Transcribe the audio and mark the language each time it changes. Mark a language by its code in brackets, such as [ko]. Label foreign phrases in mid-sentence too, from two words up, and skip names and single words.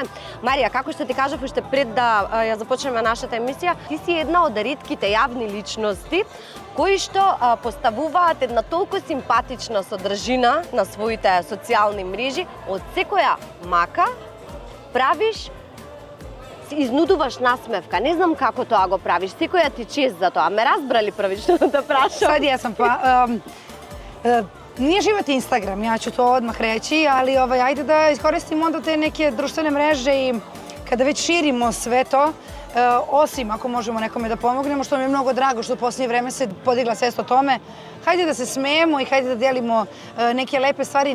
[mk] Марија, како што ти кажав уште пред да ја започнеме нашата емисија, ти си една од ретките јавни личности кои што поставуваат една толку симпатична содржина на своите социјални мрежи. Од секоја мака правиш изнудуваш насмевка. Не знам како тоа го правиш. Секоја ти чест за тоа. Ме разбрали првично да прашам? [sr] Sad jesam, pa nije život Instagram, ja ću to odmah reći, ali ajde da iskoristimo onda te neke društvene mreže i kada već širimo sve to, osim ako možemo nekome da pomognemo, što mi je mnogo drago što u posljednje vreme se podigla svest o tome, hajde da se smejemo i hajde da delimo neke lepe stvari.